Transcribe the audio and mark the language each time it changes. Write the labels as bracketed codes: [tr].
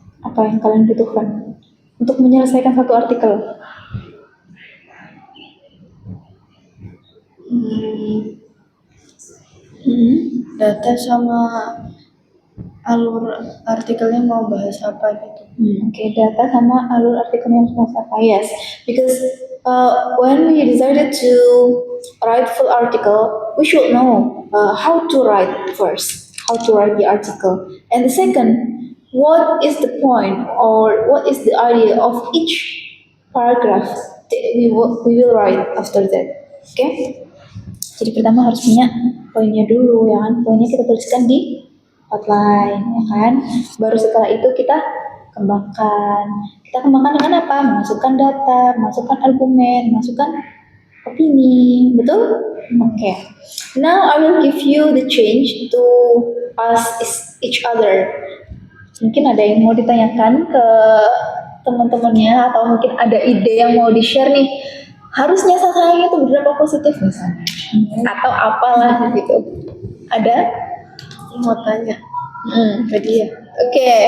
[id] apa yang kalian butuhkan untuk menyelesaikan satu artikel? Data sama alur artikelnya mau bahas apa gitu. Oke, data sama alur artikelnya harus bahas apa? [en] Yes, because when we decided to write full article, we should know how to write first, how to write the article, and the second, what is the point or what is the idea of each paragraph that we will write after that. Okay? [id] Jadi pertama harus punya poinnya dulu, ya kan? Poinnya kita tuliskan di outline, ya kan? Baru setelah itu kita kembangkan. Kita kembangkan dengan apa? Masukkan data, masukkan argumen, masukkan opini, betul? Oke. [en] Now I will give you the change to ask each other. [id] Mungkin ada yang mau ditanyakan ke teman-temannya atau mungkin ada ide yang mau di-share nih. Harusnya sasarannya itu berapa positif misalnya, atau apalah gitu. Ada? Mau tanya, Tadi ya. Oke.